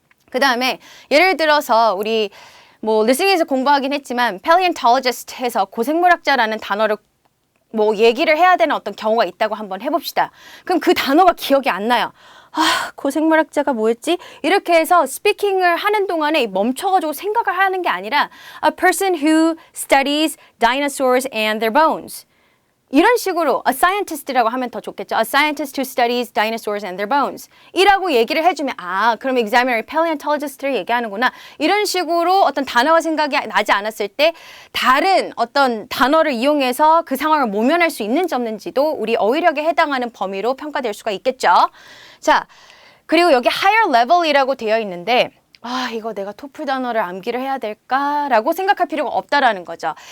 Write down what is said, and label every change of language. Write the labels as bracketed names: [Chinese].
[Korean] 그 다음에 예를 들어서 우리 뭐 리스닝에서 공부하긴 했지만 paleontologist 해서 고생물학자라는 단어를 뭐 얘기를 해야 되는 어떤 경우가 있다고 한번 해봅시다. 그럼 그 단어가 기억이 안 나요. 아, 고생물학자가 뭐였지? 이렇게 해서 스피킹을 하는 동안에 멈춰가지고 생각을 하는 게 아니라 [English] A person who studies dinosaurs and their bones. [Korean] 이런 식으로 a scientist라고 하면 더 좋겠죠. [English] A scientist who studies dinosaurs and their bones. [Korean] 이라고 얘기를 해주면 아, 그럼 examiner이 paleontologist를 얘기하는구나. 이런 식으로 어떤 단어가 생각이 나지 않았을 때 다른 어떤 단어를 이용해서 그 상황을 모면할 수 있는지 없는지도 우리 어휘력에 해당하는 범위로 평가될 수가 있겠죠. 자, 그리고 여기 higher level이라고 되어 있는데 아, 이거 내가 토플 단어를 암기를 해야 될까라고 생각할 필요가 없다라는 거죠.